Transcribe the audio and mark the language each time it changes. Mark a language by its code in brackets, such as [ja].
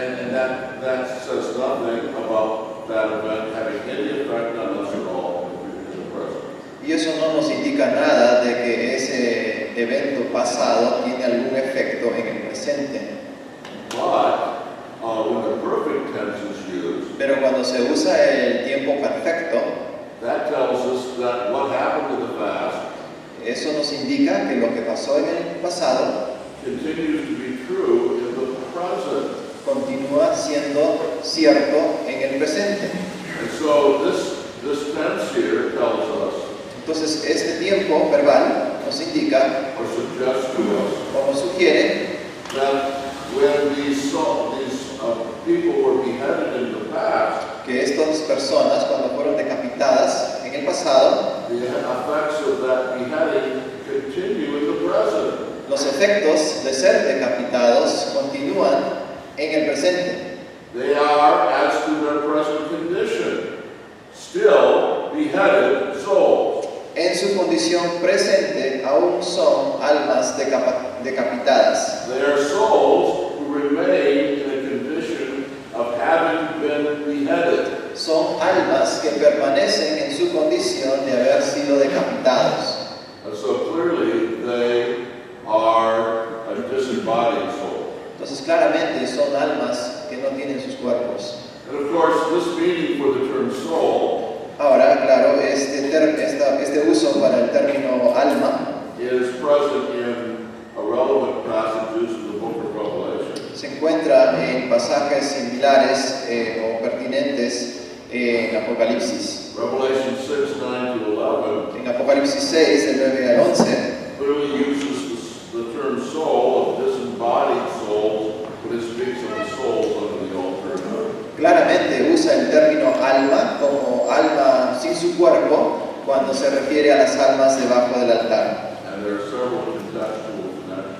[en] And that says nothing about that event having any effect on us at all in the present. [es] Y eso no nos indica nada de que ese evento pasado tiene algún efecto en el presente. [en] But when the perfect tense is used, [es] Pero cuando se usa el tiempo perfecto, [en] that tells us that what happened in the past [es] eso nos indica que lo que pasó en el pasado [en] continues to be true in the present. [es] continúa siendo cierto en el presente. [en] And so this tense here tells us, [es] Entonces, este tiempo verbal nos indica [en] or suggests to us, [es] o nos sugiere [en] that when these people were beheaded in the past, [es] que estas personas, cuando fueron decapitadas en el pasado, [en] the effects of that beheading continue in the present. [es] los efectos de ser decapitados continúan en el presente. [en] They are, as to their present condition, still beheaded souls. [es] En su condición presente aún son almas decapitadas. [en] They are souls who remain in a condition of having been beheaded. [es] Son almas que permanecen en su condición de haber sido decapitados. [en] And so clearly they are a disembodied soul. [es] Entonces claramente son almas que no tienen sus cuerpos. [en] And of course, this meaning for the term soul [es] Ahora, claro, este uso para el término alma [en] is present in relevant passages in the book of Revelation. [es] se encuentra en pasajes similares o pertinentes en Apocalipsis. [en] Revelation 6:9-11 [es] En Apocalipsis 6, del 9 al 11, [en] clearly uses the term soul of disembodied souls when it speaks of the souls under the altar. [es] claramente usa el término alma como alma sin su cuerpo cuando se refiere a las almas debajo del altar. [en] And there are several contextuals in that